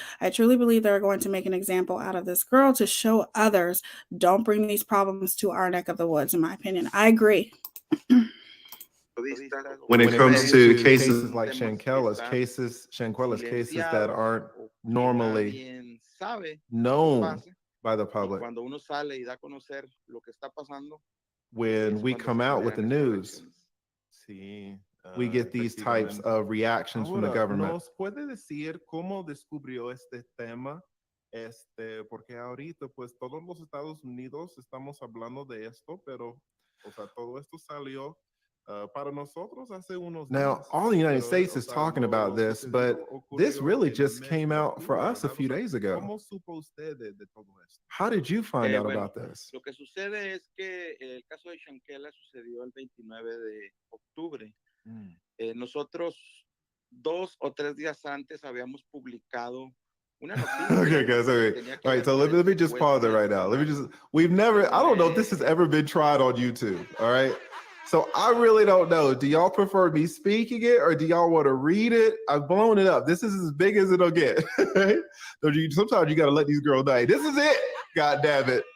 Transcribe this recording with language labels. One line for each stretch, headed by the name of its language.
English: I truly believe they're going to make an example out of this girl to show others, don't bring these problems to our neck of the woods, in my opinion. I agree. When it comes to cases like SHANQUELLA's cases that aren't normally known by the public,
Spanish: Cuando uno sale y da a conocer lo que está pasando,
English: when we come out with the news, we get these types of reactions from the government.
Spanish: ¿Nos puede decir cómo descubrió este tema? Porque ahorita, pues, todos los Estados Unidos estamos hablando de esto, pero, o sea, todo esto salió para nosotros hace unos
English: Now,
Spanish: días.
English: all the United States is talking about this, but this really just came out for us a few days ago.
Spanish: ¿Cómo supo usted de todo esto?
English: How did you find out about this?
Spanish: Lo que sucede es que el caso de SHANQUELLA sucedió el 29 de octubre. Nosotros 2 o 3 días antes habíamos publicado una noticia.
English: Okay, guys, okay. All right, so let me just pause it right now. I don't know if this has ever been tried on YouTube, all right? So I really don't know. Do y'all prefer me speaking it or do y'all want to read it? I've blown it up. This is as big as it'll get. Right? So sometimes you got to let these girls know, hey, this is it. God damn it.